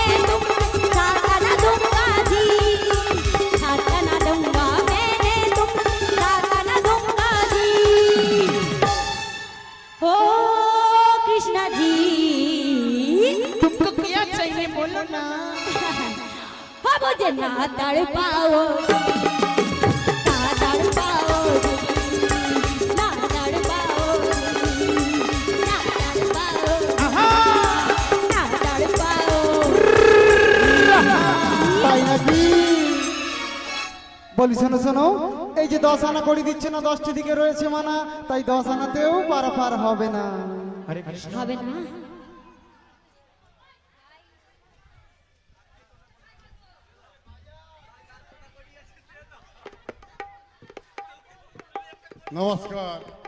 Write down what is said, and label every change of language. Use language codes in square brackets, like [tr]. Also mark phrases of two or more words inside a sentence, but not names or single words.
[hi] तुमको, खाना दूंगा जी, खाना दूंगा मैंने तुमको, खाना दूंगा जी। ओ कृष्णा जी, तुमको क्या चाहिए बोलो ना। हो मुझे ना तड़पाओ, ना तड़पाओ जी, ना तड़पाओ जी, ना तड़पाओ, आहा ना तड़पाओ। [bn] তাই নাকি? বলি শোনো শোনো, এই যে 10 আনা করি দিচ্ছে না, 10টি দিকে রয়েছে মানা, তাই 10 আনাতেও পারাপার হবে না। हरे कृष्ण হবে না। নমস্কার।